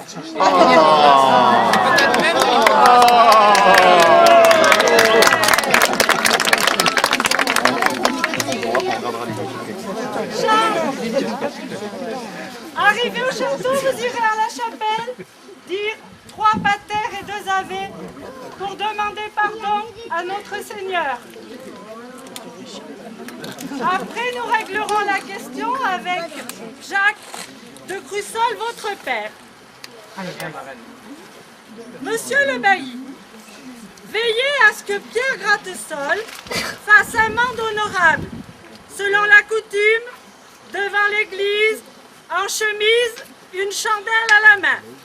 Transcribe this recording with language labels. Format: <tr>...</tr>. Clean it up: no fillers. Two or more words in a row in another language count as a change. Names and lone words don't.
<fr>Peut-être même Arrivé au château, vous irez à la chapelle, dire 3 patères et 2 ave pour demander pardon à notre Seigneur. Après, nous réglerons la question avec Jacques de Crussol, votre père. Monsieur le bailli, veillez à ce que Pierre Grattesol fasse amende honorable, selon la coutume, devant l'église, en chemise, une chandelle à la main.</fr>